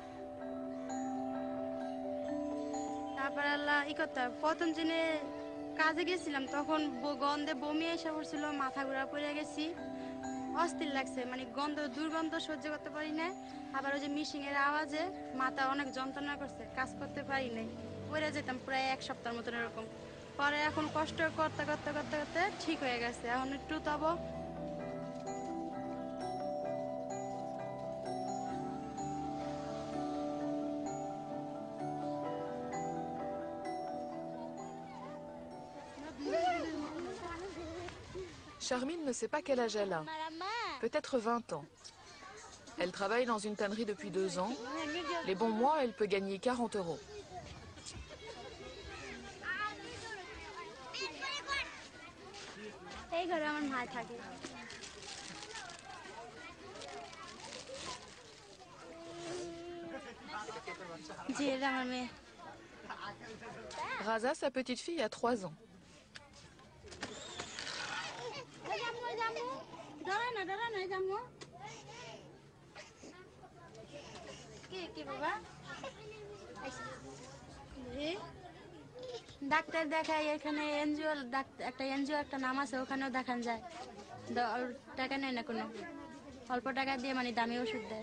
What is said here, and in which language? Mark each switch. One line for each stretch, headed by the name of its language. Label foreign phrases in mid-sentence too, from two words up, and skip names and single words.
Bangla: তারপর আল্লাহ ই করতে হয় প্রথম দিনে কাজে গেছিলাম তখন গন্ধে বমি এসে পড়ছিল মাথা ঘোরা পড়ে গেছি অস্থির লাগছে মানে গন্ধ দুর্গন্ধ সহ্য করতে পারি না আবার ওই যে মেশিনের আওয়াজে মাথা অনেক যন্ত্রণা করছে কাজ করতে পারি নাই পড়ে যেতাম প্রায় এক সপ্তাহের মতন এরকম পরে এখন কষ্ট করতে করতে করতে করতে ঠিক হয়ে গেছে এখন একটু তব
French: Charmine ne sait pas quel âge elle a, peut-être 20 ans. Elle travaille dans une tannerie depuis 2 ans. Les bons mois, elle peut gagner 40 €.
Bangla: এই ঘরে আমার মা থাকে জি এটা আমার মেয়ে
French: Raza, sa petite fille, a 3 ans.
Bangla: ডাক্তার দেখায় এখানে এনজিও একটা এনজিও একটা নাম আছে ওখানেও দেখান যায় টাকা নেয় না কোনো অল্প টাকা দিয়ে মানে দামি ওষুধ দেয়